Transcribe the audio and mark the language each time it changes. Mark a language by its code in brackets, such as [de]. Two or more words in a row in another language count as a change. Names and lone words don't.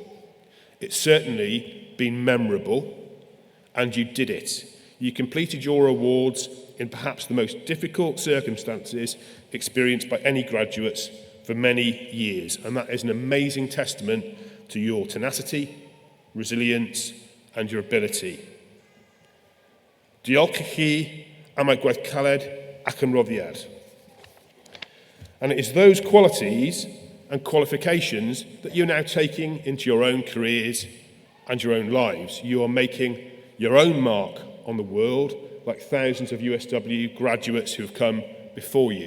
[en] It's certainly been memorable, and you did it. You completed your awards in perhaps the most difficult circumstances experienced by any graduates for many years, and that is an amazing testament to your tenacity, resilience, and your ability. [cy] Diolch I chi am ei gwaith caled ac yn roddiad. [en] And it is those qualities and qualifications that you're now taking into your own careers and your own lives. You are making your own mark on the world, like thousands of USW graduates who have come before you.